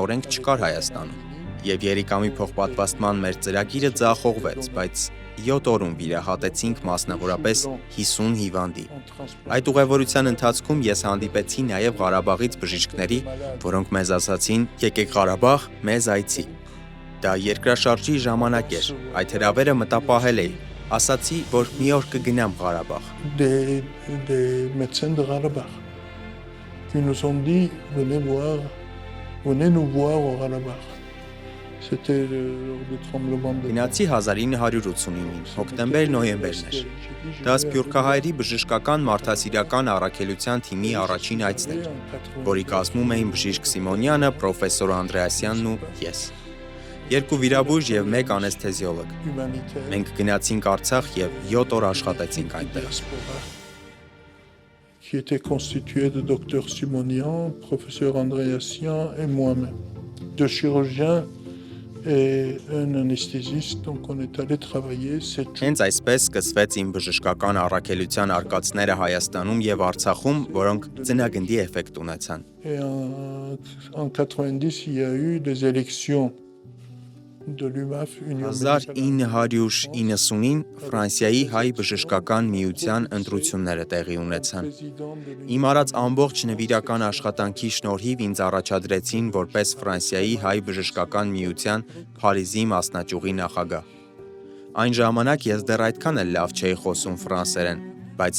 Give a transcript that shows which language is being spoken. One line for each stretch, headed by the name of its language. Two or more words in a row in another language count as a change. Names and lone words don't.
Armenian: օրենք չկար Հայաստանում։ Եվ երիկամի փոխպատվաստման մեր ծրագիրը ձախողվեց, բայց 7 օրում վիրահատեցինք մասնավորապես 50 հիվանդի։ Այդ ուղևորության ընթացքում ես հանդիպեցի նաև Ղարաբաղից բժիշկների, որոնք մեզ ասացին՝ «Եկեք Ղարաբաղ, մեզ այցի»։ Դա երկրաշարժի ժամանակ էր, այդ հրավերը մտապահել էի։ Ասացի, որ մի օր կգնամ Ղարաբաղ։
French: Des médecins de Karabakh qui nous ont dit venez nous voir au Karabakh. C'était le tremblement de
Armenian: Գնացի 1989-ին, հոկտեմբեր-նոյեմբերն էր։ Դա Սփյուռքահայերի բժշկական մարդասիրական առաքելության թիմի առաջին այցն էր, որի կազմում էին բժիշկ Սիմոնյանը, պրոֆեսոր Անդրեասյանն ու ես։ Երկու վիրաբույժ եւ մեկ անեսթեզիոլոգ։
French: humanitaire.
Armenian: Մենք գնացինք Արցախ եւ 7 օր աշխատեցինք այնտեղ։
French: Qui était constitué de docteur Simonian, professeur Andréassian et moi-même. Deux chirurgiens et un anesthésiste, donc on est allé travailler 7 jours.
Armenian: Հենց այսպես սկսվեց իմ բժշկական առաքելության արկածները Հայաստանում եւ Արցախում, որոնք ծնագնդի էֆեկտ ունեցան։
French: Et en 90, il y a eu des élections de l'UMAF, Union Médicale.
Armenian: 1990-ին Ֆրանսիայի հայ բժշկական միության ընտրությունները տեղի ունեցան։ Իմ արած ամբողջ նվիրական աշխատանքի շնորհիվ ինձ առաջադրեցին որպես Ֆրանսիայի հայ բժշկական միության Փարիզի մասնաճյուղի նախագահ։ Այն ժամանակ ես դեռ այդքան էլ լավ չէի խոսում ֆրանսերեն, բայց